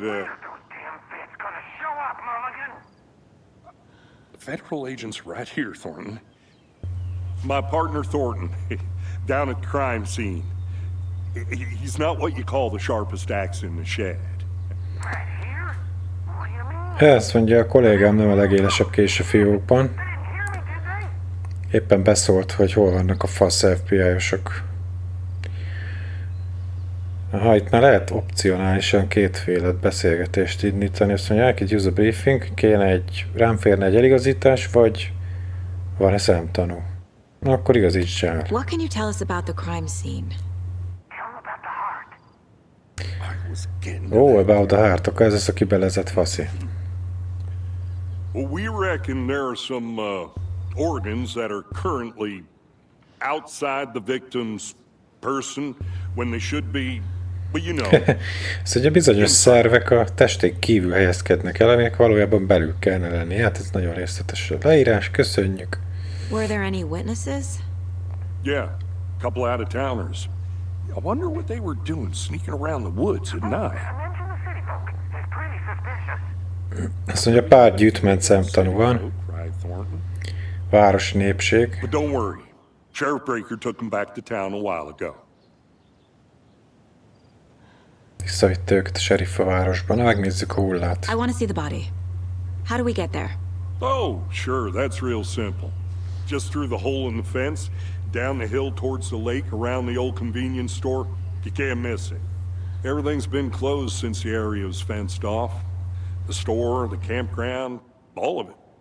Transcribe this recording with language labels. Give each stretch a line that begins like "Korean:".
English: Those damn feds gonna show up, Mulligan. The federal agent's right here, Thornton. My partner, Thornton, down at the crime scene. He's not what you call the sharpest axe in the shed. Right here? What do you mean?
Hungarian: Ezt mondja, a kollégám nem a legélesebb kés a fiókban.
English: They didn't hear me, did they?
Hungarian: Éppen beszólt, hogy hol vannak a fasz FBI-osok. Aha, itt már lehet opcionálisan kétféle beszélgetést indítani. Azt mondja,
English: I could use a briefing,
Hungarian: rám férne egy eligazítás, vagy van-e szemtanú? Na, akkor igazíts el.
English: What can you tell us about the crime scene? Tell them about the heart. I was getting
Hungarian: Ó,
English: about the heart,
Hungarian: akkor ez az a kibelezett faszi.
English: Well, we reckon there are some organs that are currently outside the victim's person when they should be, but you know.
Hungarian: Ez ugye bizonyos szervek a testén kívül helyezkednek el, aminek valójában belül kellene lenni. Hát ez nagyon részletes a leírás, köszönjük.
English: Were there any witnesses? Yeah, a couple out-of-towners. I wonder what they were doing sneaking around the woods at night. Mention the city folk. It's pretty suspicious.
Hungarian: Azt mondja, pár gyűjtment szemtanú van.
English: Right, Thornton?
Hungarian: Városi népség.
English: But don't worry. Sheriff Breaker took them back to town a while ago.
Hungarian: Visszavitte őket a sheriff a városba. Na, megnézzük a hullát.
English: I want to see the body. How do we get there? Oh, sure, that's real simple. Just through the hole in the fence, down the hill towards the lake, around the old convenience store. You can't miss it. Everything's been closed since the area was fenced off. The store, the campground, all of it.